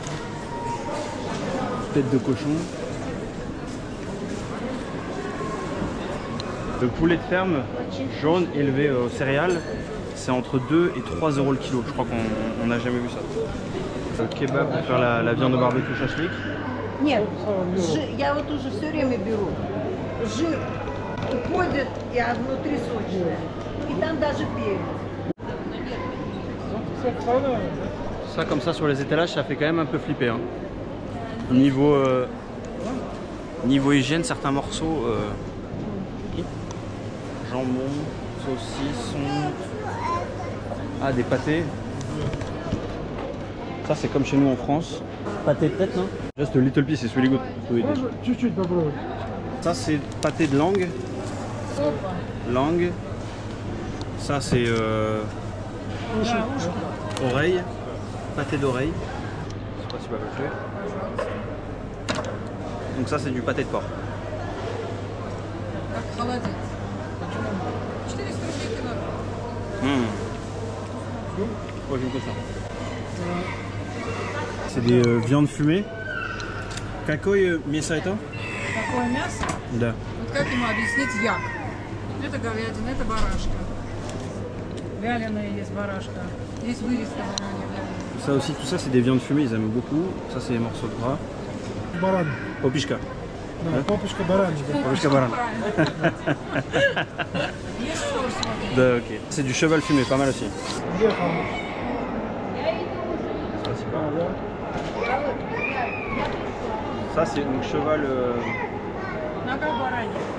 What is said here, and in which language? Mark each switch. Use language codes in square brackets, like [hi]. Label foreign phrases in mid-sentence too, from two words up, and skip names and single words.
[fr] Tête de cochon. Le poulet de ferme jaune élevé aux céréales, c'est entre 2 et 3 € le kilo. Je crois qu'on n'a jamais vu ça. Le kebab pour faire la viande au barbecue shashlik. [ru] Нет, я вот уже все время беру. Жир уходит, и внутри сочное. И там даже перец. [fr] Ça comme ça sur les étalages, ça fait quand même un peu flipper. Hein. Niveau Niveau hygiène, certains morceaux, jambon, saucisson, ah des pâtés. Ça c'est comme chez nous en France. Pâté peut-être non? [en] Just a little piece, it's really good. [fr] Ça c'est pâté de langue. Langue. Ça c'est oreille. Pâté d'oreille. Je sais pas si tu vas le faire. Donc ça c'est du pâté de porc. Ouais, j'aime ça. C'est des viandes fumées. [ru] Какое мясо это? Какое мясо? Да. Вот как ему объяснить як? Это говядина, это барашка. Вяленая есть барашка. Есть вырезка вяленая. [fr] Ça aussi, tout ça c'est des viandes fumées, ils aiment beaucoup. Ça c'est des morceaux de gras. [ru] Баран. Попишка. Да, попушка баранчика. Попишка баран. Есть форс вот. Да, ok. [fr] C'est du cheval fumé, pas mal aussi. [ru] Где хамус? [fr] Ça c'est donc cheval. [ru] Нога баранья.